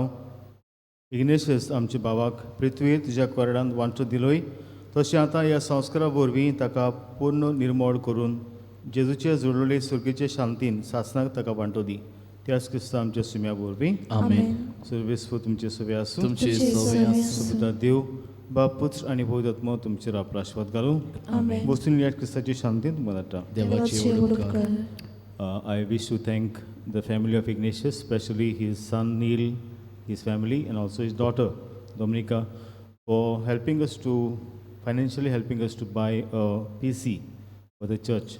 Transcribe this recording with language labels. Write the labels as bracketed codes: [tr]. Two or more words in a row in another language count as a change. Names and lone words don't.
[kok] इग्नेशियस आमच्या भावाक पृथ्वीर तुज्या कोरडांत वांटो दिलोय, तशें आतां ह्या संस्कारा वरवीं ताका पूर्ण निर्मोळ करून जेजूचे जोडलेले सुर्गीचे शांतीन सासणाक ताका वांटो दी. त्याच क्रिस्ता आमच्या सुम्या वरवीं. आमेन. सर्वेस्व तुमचे सवे आसूं. तुमचे सवे आसूं. सुपिता देव, बाप, पुत्र आनी पवित्र आत्मा तुमचेर आपलो आशीर्वाद घालूं. आमेन. बसून ह्या क्रिस्ताची शांतीन तुमकां धाडटा. देवाची ओड कर. [en] I wish to thank the family of Ignatius, especially his son Neil, his family, and also his daughter Dominica, for helping us to financially helping us to buy a PC for the church.